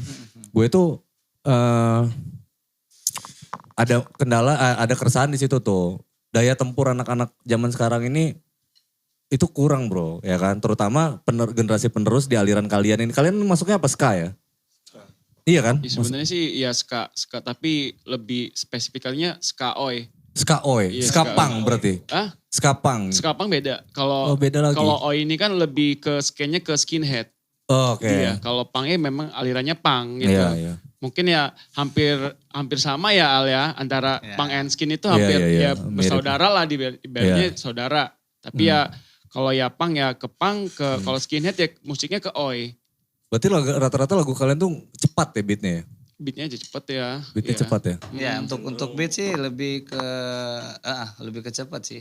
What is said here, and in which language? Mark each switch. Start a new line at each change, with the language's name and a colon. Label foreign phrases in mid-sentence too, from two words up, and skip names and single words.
Indonesian: Gue tuh ada kendala, ada keresahan di situ tuh. Daya tempur anak-anak zaman sekarang ini itu kurang bro, ya kan. Terutama generasi penerus di aliran kalian ini. Kalian masuknya apa ska ya? Iya kan? Ya, sebenarnya sih ya ska tapi lebih spesifikalnya ska oi. Ska oi, Iya, ska ska punk oi. berarti. Ah, Ska punk. ska punk beda. Kalau Oh, beda lagi. kalau oi ini kan lebih ke skenya ke skinhead. Oh, oke. Iya, kalau punknya memang alirannya punk gitu. Iya, iya. Mungkin ya hampir sama ya Al ya antara punk and skin itu Iya, hampir iya, iya. ya Mirip. bersaudara lah ibaratnya Iya. saudara. Tapi ya kalau ya punk ya ke punk, kalau skinhead ya musiknya ke oi. Berarti rata-rata lagu kalian tuh cepat ya beatnya ya? Beatnya aja cepet ya. Beatnya Iya. cepat ya? Ya untuk beat sih lebih ke cepat sih.